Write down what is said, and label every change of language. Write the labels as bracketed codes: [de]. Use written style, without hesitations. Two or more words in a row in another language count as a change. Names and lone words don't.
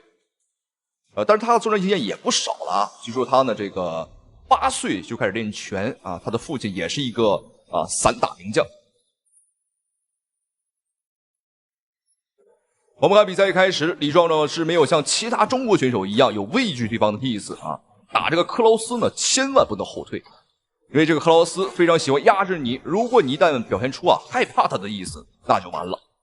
[zh] 但是他的作戰經驗也不少了啊。據說他呢，這個8歲就開始練拳啊，他的父親也是一個散打名將。我們看比賽一開始，李壯壯是沒有像其他中國選手一樣有畏懼對方的意思啊。打這個克勞斯呢，千萬不能後退，因為這個克勞斯非常喜歡壓制你，如果你一旦表現出害怕他的意思，那就完了。